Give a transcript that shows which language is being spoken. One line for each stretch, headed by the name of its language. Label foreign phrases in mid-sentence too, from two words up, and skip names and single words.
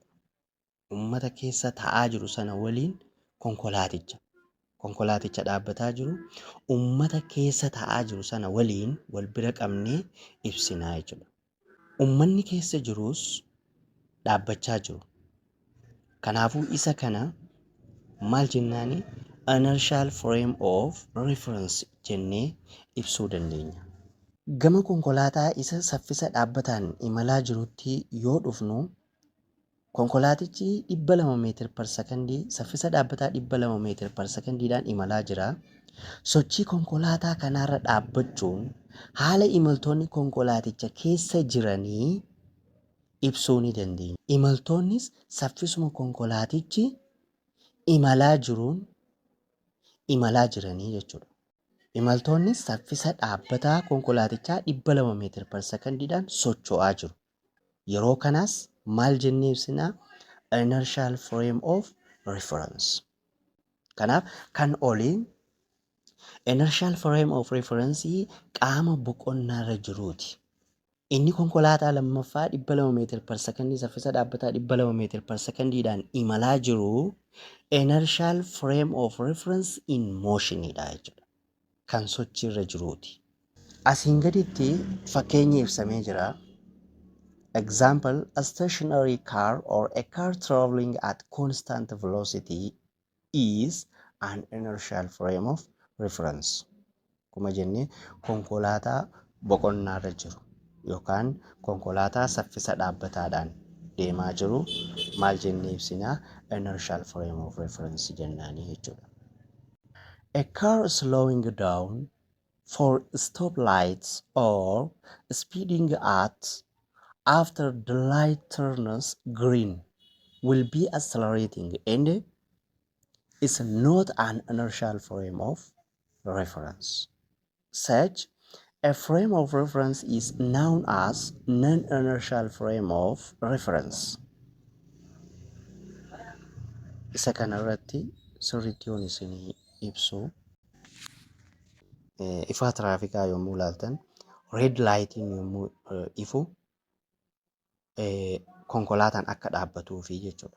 Oromo: Uummata keessa taa'aa jiru sana waliin konkolaaticha dhaabbataa jiru uummata keessa taa'aa jiru sana waliin wal bira qabnee ibsinaa jechuudha. Uummanni keessa jirus dhaabbachaa jiru. Kanaafuu isa kana maal jennaani?
English: inertial frame of reference
Oromo: jennee ibsuu dandeenya. Gama konkolaataa isa saffisa dhaabbataan imalaa jirutti yoo dhufnu konkolaatichi 200 meetir per sekondii saffisa dhaabbataa 200 meetir per sekondiidhaan imalaa jira. Sochii konkolaataa kanaarra dhaabbachuun haala imaltoonni konkolaaticha keessa jiranii ibsuu ni dandeenya. Imaltoonnis saffisuma konkolaatichi imalaa jiruun imalaa jiranii jechuudha. Imaltoonnis saffisa dhaabbataa konkolaatichaa 200 meetir per sekondiidhaan socho'aa jiru. Yeroo kanaas maal jennee ibsinaa?
English: Inertial frame of reference.
Oromo: Kanaaf kan oliin
English: inertial frame of reference
Oromo: qaama boqonnaarra jiruuti. Inni konkolaataa lammaffaa 200 meetir per sekondii saffisa dhaabbataa 200 meetir per sekondiidhaan imalaa jiru
English: inertial frame of reference in motionidha
Oromo: jechuudha. Kan sochiirra jiruuti. Asiin gaditti fakkeenya ibsamee jira.
English: Example, a stationary car or a car traveling at constant velocity is an inertial frame of reference.
Oromo: Kuma jennee konkolaataa boqonnaarra jiru yookaan konkolaataa saffisa dhaabbataadhaan deemaa jiru maal jennee ibsinaa?
English: Inertial frame of reference
Oromo: jennaanii jechuudha.
English: A car slowing down for stoplights or speeding at after the light turns green will be accelerating and is not an inertial frame of reference. Such a frame of reference is known as non-inertial frame of reference.
Oromo: Isa kanarratti sirriitti yoon isinii ibsu ifaa tiraafikaa yommuu ilaaltan
English: red lightiin
Oromo: yommuu ifu konkolaataan akka dhaabbatuufi jechuudha.